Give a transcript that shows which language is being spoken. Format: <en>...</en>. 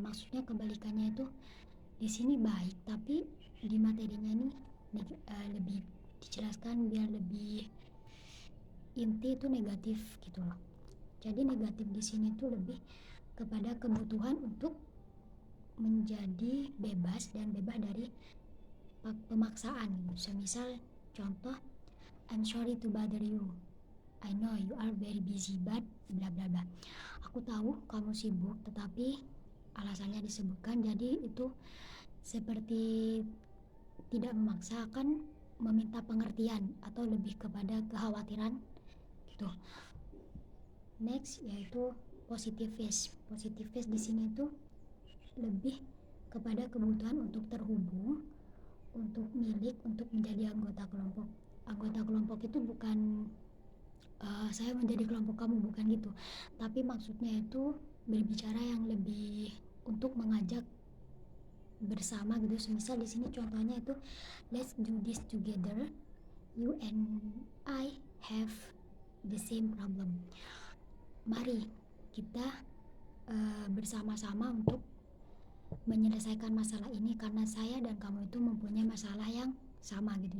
<id>Maksudnya kebalikannya itu di sini baik, tapi di materinya ini lebih dijelaskan biar lebih inti itu negatif gitu loh. Jadi negatif di sini tuh lebih kepada kebutuhan untuk menjadi bebas dan bebas dari pemaksaan gitu. Semisal contoh,</id> <en>I'm sorry to bother you. I know you are very busy but bla bla bla.</en> <id>Aku tahu kamu sibuk tetapi alasannya disebutkan, jadi itu seperti tidak memaksakan, meminta pengertian atau lebih kepada kekhawatiran gitu. Next yaitu positive phase. Positive phase di sini tuh lebih kepada kebutuhan untuk terhubung, untuk milik, untuk menjadi anggota kelompok. Anggota kelompok itu bukan saya menjadi kelompok kamu, bukan gitu. Tapi maksudnya itu berbicara yang lebih untuk mengajak bersama gitu. Semisal di sini contohnya itu</id> <en>let's do this together. You and I have the same problem.</en> <id>Mari kita bersama-sama untuk menyelesaikan masalah ini karena saya dan kamu itu mempunyai masalah yang sama gitu.</id>